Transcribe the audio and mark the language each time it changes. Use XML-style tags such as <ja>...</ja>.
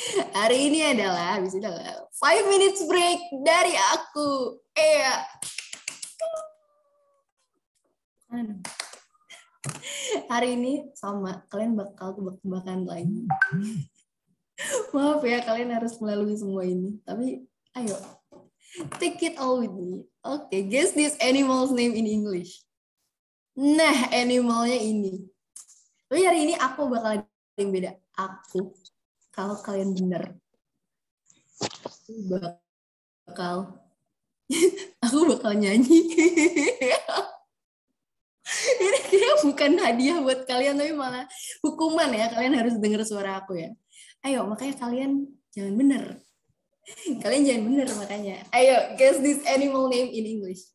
<id>Hari ini adalah, habis ini adalah</id> <en>5 minutes break</en> <id>dari aku. Hari ini sama, kalian bakal tebak-tebakan lagi. Maaf ya, kalian harus melalui semua ini. Tapi, ayo.</id> <en>Take it all with me.</en> <id>Oke,</id> <en>guess this animal's name in English.</en> <id>Nah, animalnya ini. Tapi hari ini aku bakal ada yang beda. Aku, kalau kalian bener. Aku bakal nyanyi. Ini kayaknya bukan hadiah buat kalian, tapi malah hukuman ya. Kalian harus dengar suara aku ya. Ayo, makanya kalian jangan bener. Kalian jangan bener makanya. Ayo,</id> <en>guess this animal name in English.</en>